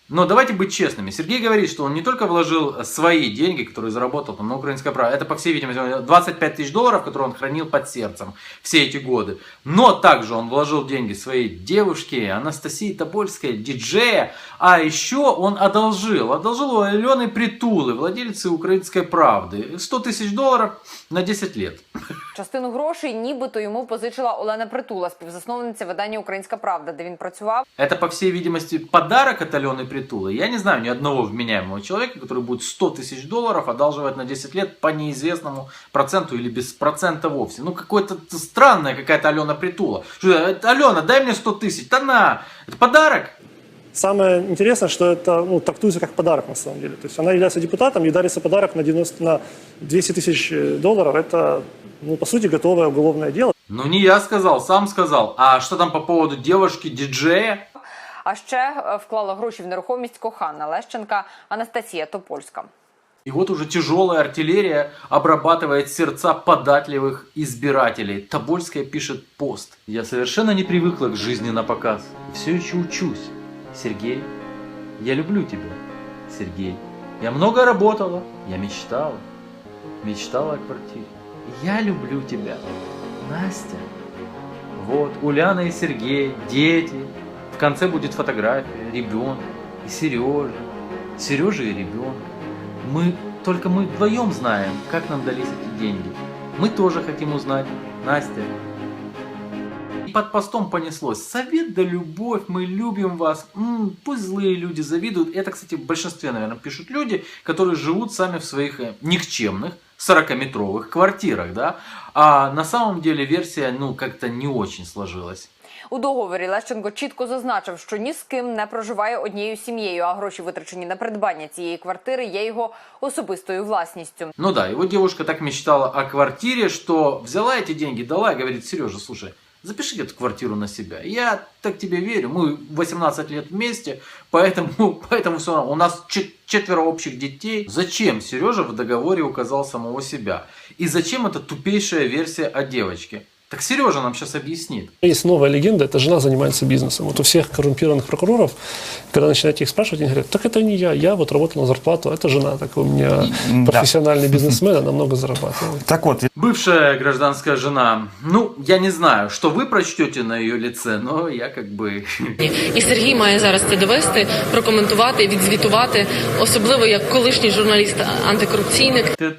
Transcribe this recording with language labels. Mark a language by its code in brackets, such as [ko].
[ru] Но давайте быть честными. Сергей говорит, что он не только вложил свои деньги, которые заработал там, на «Украинской правде», это, по всей видимости, 25 тысяч долларов, которые он хранил под сердцем все эти годы. Но также он вложил деньги своей девушке Анастасии Тобольской, диджея. А еще он одолжил у Алены Притулы, владельцы «Украинской правды», 100 тысяч долларов на 10 лет. [uk] Частину грошей нібито йому позичила Олена Притула, співзасновниця видання «Українська «Українська правда», де він працював. [ru] Это, по всей видимости, подарок от Алены Притулы. Я не знаю ни одного вменяемого человека, который будет 100 тысяч долларов одалживать на 10 лет по неизвестному проценту или без процента вовсе. Ну, какое-то странная какая-то Алена Притула. Алена, дай мне 100 тысяч. Да на! Это подарок? Самое интересное, что это трактуется как подарок на самом деле. То есть она является депутатом, ей дарится подарок на 200 тысяч долларов. Это, по сути, готовое уголовное дело. Ну, не я сказал, сам сказал. А что там по поводу девушки-диджея? [uk] А ще вклала гроші в нерухомість кохана Лещенка Анастасія Топольська. [ru] И вот уже тяжелая артиллерия обрабатывает сердца податливых избирателей. Тобольская пишет пост. Я совершенно не привыкла к жизни на показ. Все еще учусь. Сергей, я люблю тебя. Сергей, я много работала. Я мечтала. Мечтала о квартире. Я люблю тебя. Настя. Вот, Уляна и Сергей, дети. В конце будет фотография ребенка и Сережа. Сережа и ребенка. Только мы вдвоем знаем, как нам дались эти деньги. Мы тоже хотим узнать. Настя. И под постом понеслось. Совет да любовь, мы любим вас. Пусть злые люди завидуют. Это, кстати, в большинстве, наверное, пишут люди, которые живут сами в своих никчемных 40-метровых квартирах, да? А на самом деле версия, как-то не очень сложилась. [uk] У договорі Лещенко чітко зазначив, що ні з ким не проживає однією сім'єю, а гроші, витрачені на придбання цієї квартири, є його особистою власністю. [ru] Ну да, его девушка так мечтала о квартире, что взяла эти деньги, дала и говорит: Сережа, слушай, запиши эту квартиру на себя. Я так тебе верю, мы 18 лет вместе, поэтому все равно. У нас 4 общих детей. Зачем Сережа в договоре указал самого себя? И зачем эта тупейшая версия о девочке? Так Сережа нам сейчас объяснит. Есть новая легенда, это жена занимается бизнесом. Вот у всех коррумпированных прокуроров, когда начинаете их спрашивать, они говорят: так это не я вот работал на зарплату, это жена, так у меня профессиональный бизнесмен, она много зарабатывает. Так вот. Бывшая гражданская жена. Я не знаю, что вы прочтете на ее лице, но я как бы... [uk] І Сергій має зараз це довести, прокоментувати, відзвітувати, особливо як колишній журналіст-антикорупційник.